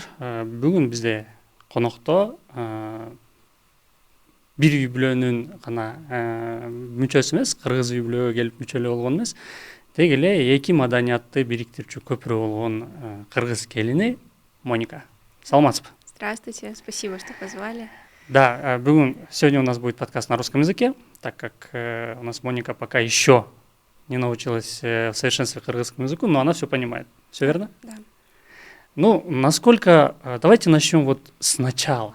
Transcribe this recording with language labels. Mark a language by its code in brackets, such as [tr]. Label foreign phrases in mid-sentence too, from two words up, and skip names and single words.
[ky] Бүгүн бизде конокто бир үй бүлөнүн гана мүчөсү эмес, кыргыз үй бүлөгө келип мүчөлүү болгон эмес, деги эле эки маданиятты бириктирүүчү көпүрө болгон кыргыз келини Моника. Саламатсызбы? [ru] Здравствуйте, спасибо, что позвали. Да, сегодня у нас будет подкаст на русском языке, так как у нас Моника пока еще не научилась в совершенстве [ky] кыргызскому языку, [ru] но она все понимает. Все верно? Да. Давайте начнем вот сначала.